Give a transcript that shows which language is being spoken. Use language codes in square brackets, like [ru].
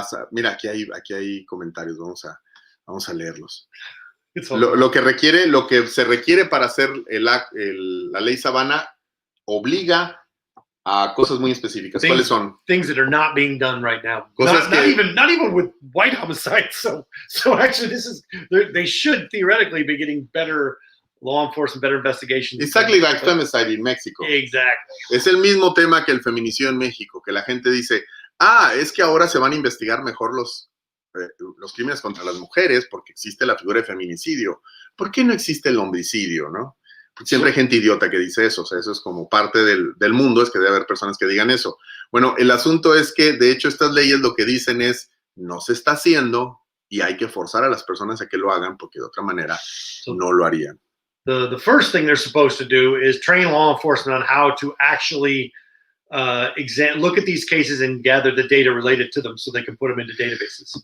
[es] Mira, aquí hay comentarios, vamos a leerlos. Lo que se requiere para hacer la ley Savanna obliga a cosas muy específicas. ¿Cuáles son? [en] Things that are not being done right now. Not even with white homicides. So actually, they should theoretically be getting better law enforcement, better investigations. Exactly like femicide in Mexico. Exactly. [es] Es el mismo tema que el feminicidio en México, que la gente dice, es que ahora se van a investigar mejor los crímenes contra las mujeres porque existe la figura de feminicidio. ¿Por qué no existe el homicidio, no? Porque siempre hay gente idiota que dice eso. O sea, eso es como parte del mundo, es que debe haber personas que digan eso. Bueno, el asunto es que, de hecho, estas leyes lo que dicen es, no se está haciendo y hay que forzar a las personas a que lo hagan porque de otra manera no lo harían. [en] The first thing they're supposed to do is train law enforcement on how to actually look at these cases and gather the data related to them so they can put them into databases.